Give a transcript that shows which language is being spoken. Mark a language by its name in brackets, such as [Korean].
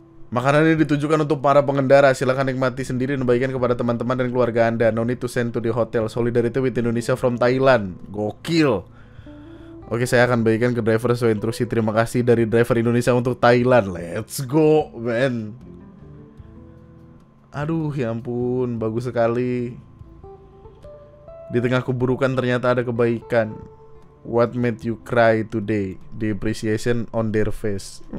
[Indonesian] Makanan ini ditujukan untuk para pengendara. Silakan nikmati sendiri dan bagikan kepada teman-teman dan keluarga Anda. [English] No need to send to the hotel. Solidarity with Indonesia from Thailand. [Indonesian] Gokil. Oke, saya akan bagikan ke driver sesuai instruksi. Terima kasih dari driver Indonesia untuk Thailand. [English] Let's go, man. [Indonesian] Aduh, ya ampun, bagus sekali. Di tengah keburukan ternyata ada kebaikan. [English] What made you cry today? The appreciation on their face.